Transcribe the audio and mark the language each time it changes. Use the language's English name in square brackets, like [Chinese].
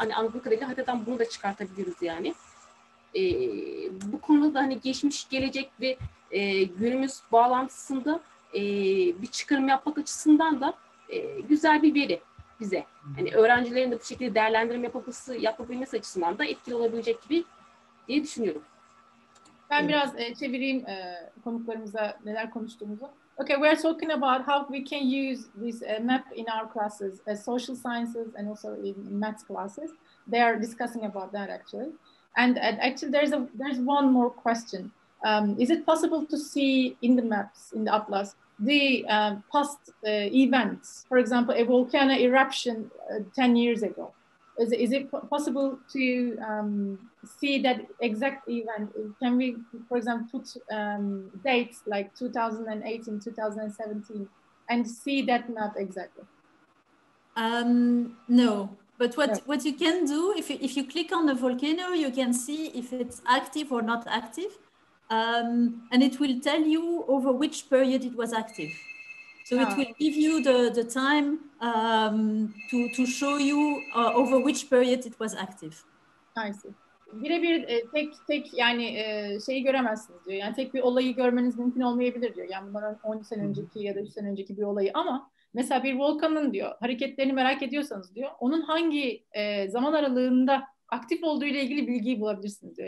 [Turkish] Hani anladığım kadarıyla haritadan bunu da çıkartabiliriz yani. Bu konuda da hani geçmiş, gelecek ve günümüz bağlantısında bir çıkarım yapmak açısından da güzel bir veri bize. Hani öğrencilerin de bu şekilde değerlendirme yapabilmesi açısından da etkili olabilecek gibi diye düşünüyorum. Ben biraz çevireyim konuklarımıza neler konuştuğumuzu. [English] Okay, we are talking about how we can use this map in our classes, social sciences and also in math classes. They are discussing about that actually. And actually there's one more question. Is it possible to see in the maps, in the atlas, the past events? For example, a volcano eruption 10 years ago. Is it possible to see that exact event? Can we, for example, put dates like 2018, 2017 and see that map exactly? No, but what you can do, if you click on the volcano, you can see if it's active or not active. And it will tell you over which period it was active. So it will give you the time to show you over which period it was active. I see. [Turkish] Birebir tek yani şeyi göremezsiniz diyor. Yani tek bir olayı görmeniz mümkün olmayabilir diyor. Yani bundan 10 sene önceki ya da 3 sene önceki bir olayı, ama mesela bir volkanın diyor hareketlerini merak ediyorsanız diyor, onun hangi zaman aralığında aktif olduğu ile ilgili bilgiyi bulabilirsiniz diyor.